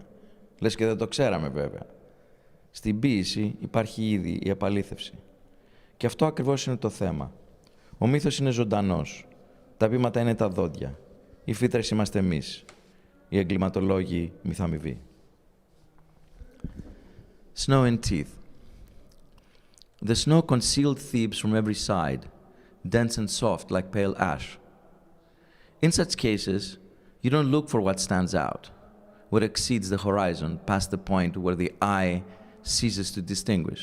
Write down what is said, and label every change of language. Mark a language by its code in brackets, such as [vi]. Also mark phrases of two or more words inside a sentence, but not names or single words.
[el] Λες και δεν το ξέραμε βέβαια. Στην ποίηση υπάρχει ήδη η επαλήθευση. Και αυτό ακριβώς είναι το θέμα. Ο μύθος είναι ζωντανός. Τα βήματα είναι τα δόντια. Οι φύτρες είμαστε εμείς. Οι εγκληματολόγοι μυθαμοιβοί. [en] Snow and teeth. The snow concealed Thebes from every side, dense and soft like pale ash. In such cases, you don't look for what stands out, what exceeds the horizon past the point where the eye ceases to distinguish.